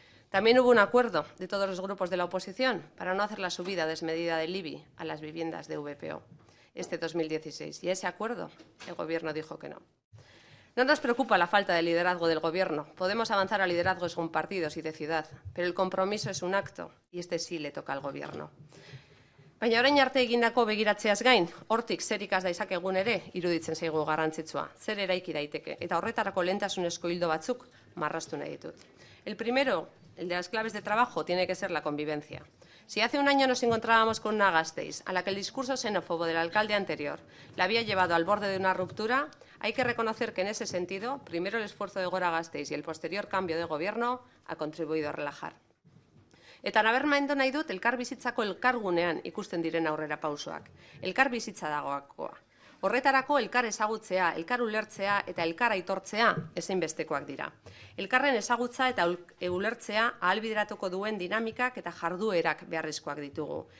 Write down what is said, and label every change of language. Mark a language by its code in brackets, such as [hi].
[es] También hubo un acuerdo de todos los grupos de la oposición para no hacer la subida desmedida del IBI a las viviendas de VPO este 2016. Y ese acuerdo el Gobierno dijo que no. No nos preocupa la falta de liderazgo del Gobierno. Podemos avanzar a liderazgos compartidos y de ciudad, pero el compromiso es un acto y este sí le toca al Gobierno. [eu] Baina orain arte egindako begiratzeaz gain, hortik zer ikas daizakegun ere iruditzen zaigu garrantzitsua, zer eraiki daiteke, eta horretarako lehentasunezko ildo batzuk marraztu nahi ditut. [es] El primero, el de las claves de trabajo, tiene que ser la convivencia. Si hace un año nos encontrábamos con una Gasteiz a la que el discurso xenófobo del alcalde anterior la había llevado al borde de una ruptura, hay que reconocer que en ese sentido, primero el esfuerzo de Gora Gasteiz y el posterior cambio de gobierno ha contribuido a relajar. [eu] Eta nabarmendu nahi dut elkarbizitzako elkargunean ikusten diren aurrera pausoak. Elkarbizitza dagoakoa. Horretarako elkar ezagutzea, elkar ulertzea eta elkar aitortzea ezinbestekoak dira. Elkarren ezagutza eta ulertzea ahalbideratuko duen dinamikak eta jarduerak beharrezkoak ditugu.